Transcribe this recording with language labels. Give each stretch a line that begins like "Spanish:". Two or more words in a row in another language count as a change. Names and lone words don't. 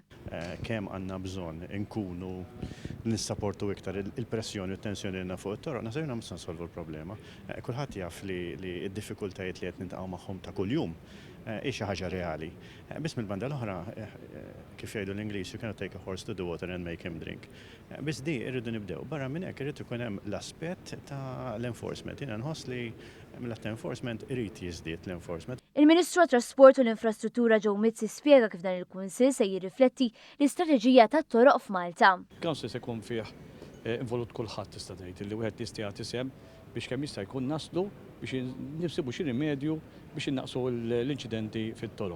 Maltese: Kemm għandna bżonn inkunu nissapportu iktar il-pressjoni u t-tensjoni li fuq it-toroq, nasibna mhux nsolvu l-problema. Kulħadd jaf li d-diffikultajiet li qed niltaqgħu magħhom ta' kuljum hi xi ħaġa reali. Biss mill-banda l-oħra, kif jgħidu l-Ingliż,
English: you cannot take a horse to the water and make him drink.
Maltese: Biss di irridu nibdew. Barra minn hekk irid ikun hemm l-aspett ta' l-enforcement. Jiena nħoss li mill-att enforcement irid jiżdied l-enforcement. Il-Ministru tat-Trasport u l-Infrastruttura Joe Mizzi spjega kif dan il-Kunsill se jirrifletti l-istrateġija tat-toroq f'Malta. Council se jkun fih involut kulħadd tista' tgħid li wieħed jista' jagħti sehem biex kemm jista' jkun naslu biex nifsibu xi rimedju biex innaqsu l-inċidenti fit-toroq.